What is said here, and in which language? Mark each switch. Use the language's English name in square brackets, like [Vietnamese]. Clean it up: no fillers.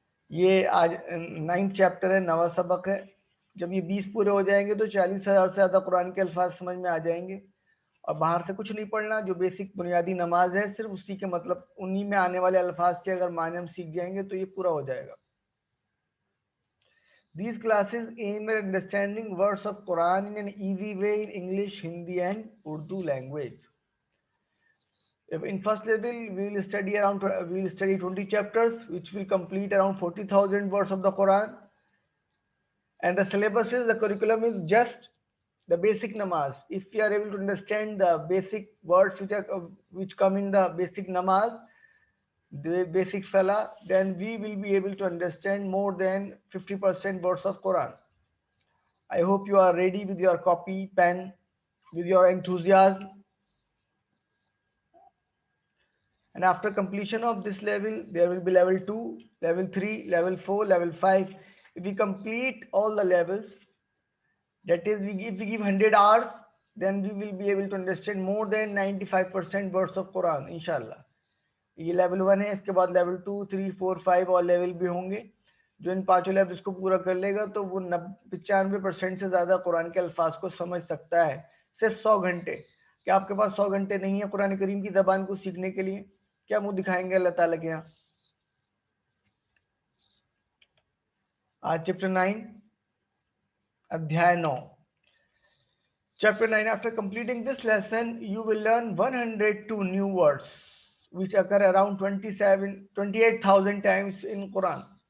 [Urdu] یہ آج 9 چیپٹر ہے، 9واں سبق ہے. جب یہ 20 پورے ہو جائیں گے تو 40,000 سے زیادہ قرآن کے الفاظ سمجھ میں آ جائیں گے. اور باہر سے کچھ نہیں پڑھنا، جو بیسک بنیادی نماز ہے صرف اسی کے مطلب انہی میں آنے والے الفاظ کے اگر معنی ہم سیکھ جائیں گے تو یہ پورا ہو جائے گا. [English] These classes aim at understanding words of Quran in an easy way in English, Hindi and Urdu language. In first level, we will study 20 chapters, which will complete around 40,000 words of the Quran. And the syllabus is, the curriculum is just the basic namaz. If we are able to understand the basic words which come in the basic namaz, the basic salah, then we will be able to understand more than 50% words of Quran. I hope you are ready with your copy, pen, with your enthusiasm. And after completion of this level, there will be level 2, level 3, level 4, level 5. If we complete all the levels, that is, if we give 100 hours, then we will be able to understand more than 95% words of Quran, inshallah. [Urdu] یہ level 1 ہے. اس کے بعد level 2, 3, 4, 5 اور level بھی ہوں گے. جو ان پانچوں لیولس کو پورا کر لے گا تو وہ 95% سے زیادہ قرآن کے الفاظ کو سمجھ سکتا ہے. صرف 100 گھنٹے. کیا آپ کے پاس 100 گھنٹے نہیں ہیں قرآن کریم کی زبان کو سیکھنے کے لیے؟ کیا منہ دکھائیں گے اللہ تعالیٰ کے یہاں؟ آج chapter 9 ادھیائے 9. [English] Chapter 9. After completing this lesson, you will learn 102 new words which occur around 28,000 times in Quran.